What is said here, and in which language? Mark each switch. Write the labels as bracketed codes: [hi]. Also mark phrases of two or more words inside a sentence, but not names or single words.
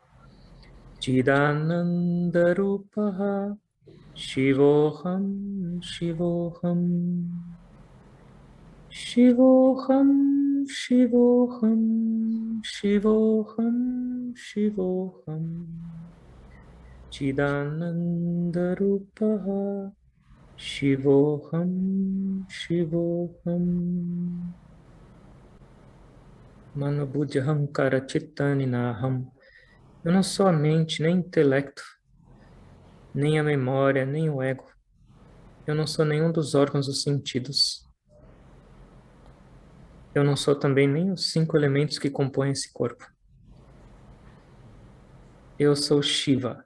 [sa] चिदानन्द रूपः शिवोहम् शिवोहम् शिवोहम् शिवोहम् शिवोहम् शिवोहम् चिदानन्द रूपः शिवोहम् शिवोहम् मनोबुद्ध हंकार चित्तानिनाहम्. [pt] Eu não sou a mente, nem o intelecto, nem a memória, nem o ego. Eu não sou nenhum dos órgãos dos sentidos. Eu não sou também nem os 5 elementos que compõem esse corpo. Eu sou Shiva.